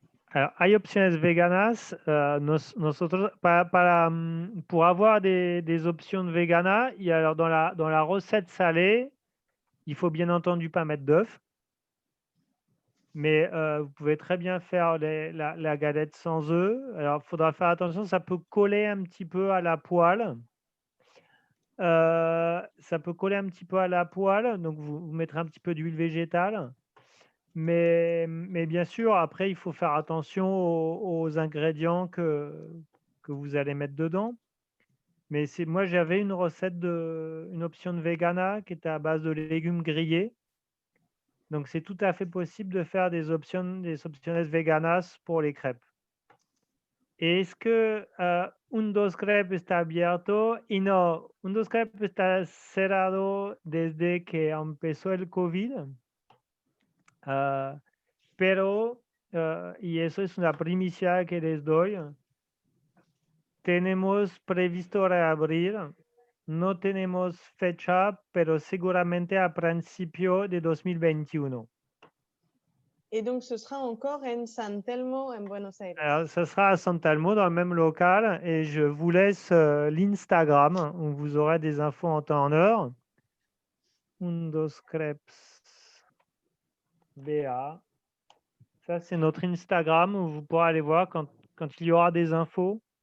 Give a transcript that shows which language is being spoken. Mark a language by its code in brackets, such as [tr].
[es] Alors, hay opciones veganas. Nosotros, [fr] pour avoir des options véganes, alors dans la recette salée, il faut bien entendu pas mettre d'œuf. Mais vous pouvez très bien faire la galette sans œufs. Alors, il faudra faire attention, ça peut coller un petit peu à la poêle. Ça peut coller un petit peu à la poêle, donc vous mettrez un petit peu d'huile végétale. Mais bien sûr, après, il faut faire attention aux ingrédients que vous allez mettre dedans. Mais moi, j'avais une une option de vegana qui était à base de légumes grillés. Donc, c'est tout à fait possible de faire des [es] opciones veganas [fr] pour les crêpes. [es] Est-ce que Undos Crep está abierto? Y no, Undos Crep está cerrado desde que empezó el COVID. Ah, pero, y eso es una primicia que les doy, tenemos previsto reabrir. No tenemos fecha, pero seguramente a principio de 2021. [fr] Et donc, ce sera encore en San Telmo, en Buenos Aires. Alors, ça sera à San Telmo, dans le même local, et je vous laisse l'Instagram, où vous aurez des infos en temps en heure. Undos Crepes BA. Ça, c'est notre Instagram, où vous pourrez aller voir quand il y aura des infos.